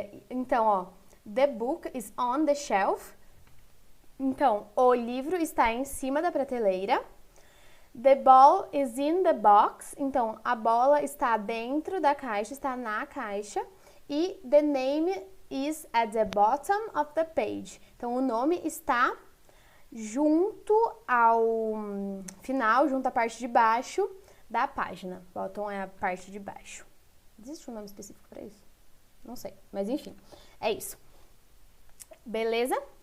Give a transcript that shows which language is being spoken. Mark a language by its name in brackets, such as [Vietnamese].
[Portuguese] Então, ó, [English] the book is on the shelf. [Portuguese] Então, o livro está em cima da prateleira. [English] The ball is in the box. [Portuguese] Então, a bola está dentro da caixa, está na caixa. [English] E the name is at the bottom of the page. [Portuguese] Então, o nome está junto ao final, junto à parte de baixo da página. Bottom é a parte de baixo. Existe um nome específico para isso? Não sei, mas enfim, é isso. Beleza?